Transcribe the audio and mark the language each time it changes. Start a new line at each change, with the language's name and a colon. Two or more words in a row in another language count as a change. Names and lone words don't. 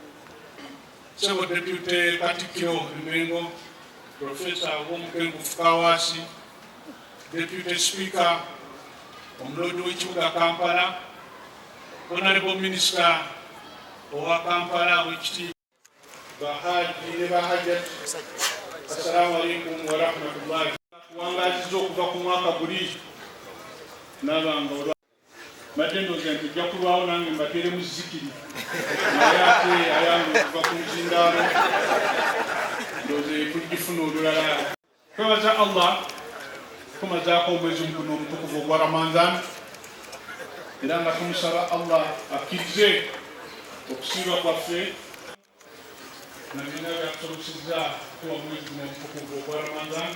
Ganda: Sebo Deputy Katikkiro Emengo, Professor Omukengu Fukawasi,
English: Deputy Speaker
Ganda: Omuloodi w'ekibuga Kampala,
English: Honorable Minister
Ganda: owa Kampala w'ekitiibwa Bahaji ne Bahajat,
Arabic: السلام عليكم ورحمة الله.
Ganda: Kuwangaziza okuva ku mwaka guli nabanga olwa mbadde ndowooza nti ojja kulwawo nange mbateere mu zikiri naye ate ayange okuva ku muzindaalo ndowooza tugifuna olulala. Twebaza Allah tumazaako omwezi guno omutukuvu ogwa Ramadan era nga tumusaba Allah akkirize okusiiba kwaffe na bina byatusobozesezza tuwa omwezi guno omutukuvu ogwa Ramadan.